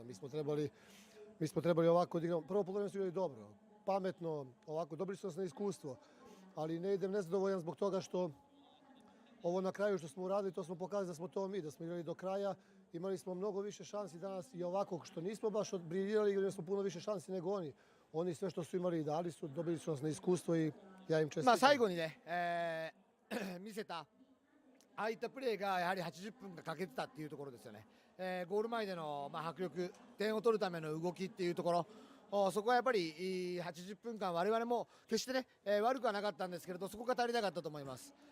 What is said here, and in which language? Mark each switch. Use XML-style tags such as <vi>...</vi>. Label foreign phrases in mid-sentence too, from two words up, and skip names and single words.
<sr>Mi smo trebali ovako odigrati. Prvo polovreme su igrali dobro, pametno, ovako dobili su nas na iskustvo, ali ne idem nezadovoljan zbog toga što ovo na kraju što smo uradili, to smo pokazali da smo to mi, da smo igrali do kraja. Imali smo mnogo više šansi danas i ovako što nismo baš odbriljirali, igrali smo puno više šansi nego oni. Oni sve što su imali i dali su, dobili su nas na iskustvo i ja im čestitam.</sr> <ja>最後にね、見せたああいったプレーがやはり80分が欠けてたっていうところですよね。ゴール前での迫力、点を取るための動きっていうところ、そこはやっぱり80分間我々も決してね、悪くはなかったんですけれど、そこが足りなかったと思います</ja>